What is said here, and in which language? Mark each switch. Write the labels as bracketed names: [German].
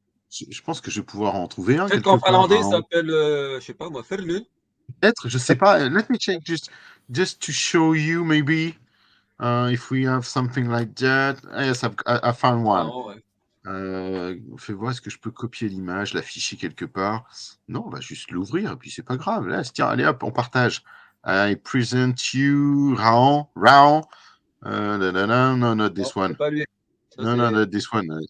[French] Je pense que je vais pouvoir en trouver un. Peut-être qu'en finlandais, ça s'appelle, je sais pas moi, evil-lyn. Peut-être, je sais pas. [English] Let me check just to show you maybe if we have something like that. Yes, I found one. [French] Fais voir, est-ce que je peux copier l'image, l'afficher quelque part? Non, on va juste l'ouvrir et puis c'est pas grave. Là, tiens, allez hop, on partage. [English] I present you Raon. No, not this one. No, not this one.